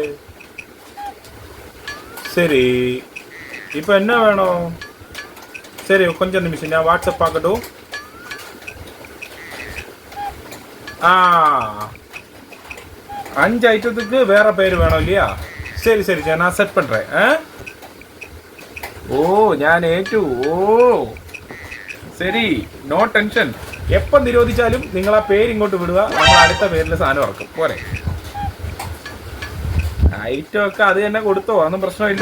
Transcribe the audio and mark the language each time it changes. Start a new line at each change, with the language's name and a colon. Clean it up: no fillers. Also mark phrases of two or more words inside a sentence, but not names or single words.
Tamil: சரி, இப்போ என்ன வேணும்? சரி, கொஞ்சம் நிமிஷம் நான் வாட்ஸ்அப் பார்க்கட்டும். ஆ, 5 ஐட்டத்துக்கு வேற பேர் வேணும் இல்லையா? சரி சரி சரி, நான் സെറ്റ് பண்றேன்.
Malayalam: ഓ, ഞാൻ ഏറ്റു. ഓ ശരി,
English: no tension.
Malayalam: എപ്പം നിരോധിച്ചാലും നിങ്ങൾ ആ പേര് ഇങ്ങോട്ട് വിടുക, നമ്മൾ അടുത്ത പേരിൽ സാധനം ഇറക്കും. പോരെ? ഐറ്റം ഒക്കെ അത് തന്നെ കൊടുത്തോ, അതൊന്നും പ്രശ്നമില്ല.